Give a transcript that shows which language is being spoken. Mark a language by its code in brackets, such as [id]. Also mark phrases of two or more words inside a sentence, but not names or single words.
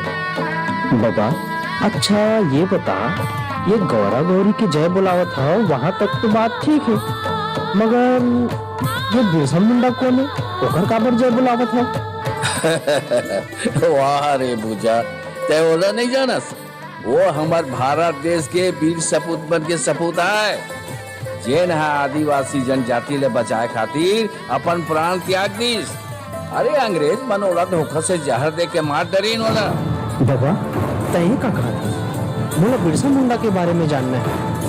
[hne] बाबा अच्छा ये बता, ये गौरा गौरी की जय बुलावत है वहां तक तो बात ठीक है, मगर ये बिरसा मुंडा कौन है? ओकर काबर जय बुलावत है? वाह रे बुझा, ते ओला नहीं जानस? वो हमार भारत देश के वीर सपूत बन के सपूत है, जेन है आदिवासी जनजाति ले बचाए खातिर अपन प्राण त्याग दीस। अरे अंग्रेज मन ओला धोखा से जहर दे के मार डरीन ओला। बाबा तय का कहा था, बोला बिरसा मुंडा के बारे में जानना है।